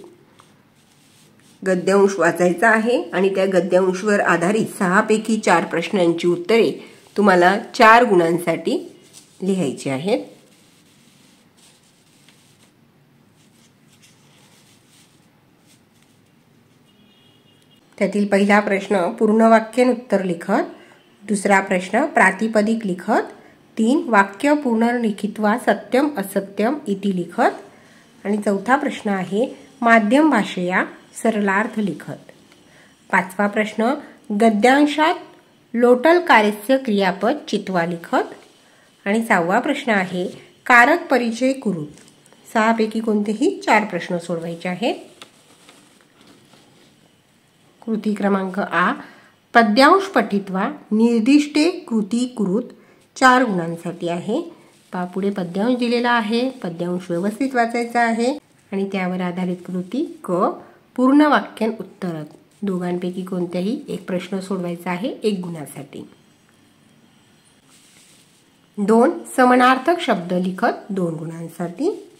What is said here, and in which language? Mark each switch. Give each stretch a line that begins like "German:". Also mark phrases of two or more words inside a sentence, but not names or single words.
Marathi: गद्यांश वाचायचा आहे आणि त्या गद्यांशवर आधारित 6 पैकी 4 प्रश्नांची उत्तरे तुम्हाला 4 गुणांसाठी लिहायची आहेत। त्यातील पहिला प्रश्न
Sanskrit: पूर्ण वाक्येन उत्तर लिखत,
Marathi: दुसरा प्रश्न
Sanskrit: प्रातिपदिक लिखत, 3 वाक्य पुनर्लिखित्वा सत्यम असत्यम इति लिखत
Marathi: आणि चौथा प्रश्न आहे
Sanskrit: माध्यम भाषेया सरलार्थ लिखत।
Marathi: 5वा प्रश्न गद्यांशात
Sanskrit: लोटल कार्यस्य क्रियापद चित्वा लिखत
Marathi: आणि 6वा प्रश्न आहे
Sanskrit: कारक परिचय कुरुत।
Marathi: 6 पैकी कोणतेही 4 प्रश्न सोडवायचे आहेत। कृती क्रमांक आ,
Sanskrit: पद्यांश पठित्वा निर्दिष्टे कृती कुरुत
Marathi: 4 गुणांसाठी आहे। पुढे पद्यांश दिलेला आहे, पद्यांश व्यवस्थित वाचायचा आहे आणि त्यावर आधारित कृती क,
Sanskrit: पूर्ण वाक्यान उत्तर
Marathi: दोघांपैकी कोणत्याही एक प्रश्न सोडवायचा आहे 1 गुणासाठी।
Sanskrit: 2 समानार्थक शब्द लिखत 2 गुणांसाठी।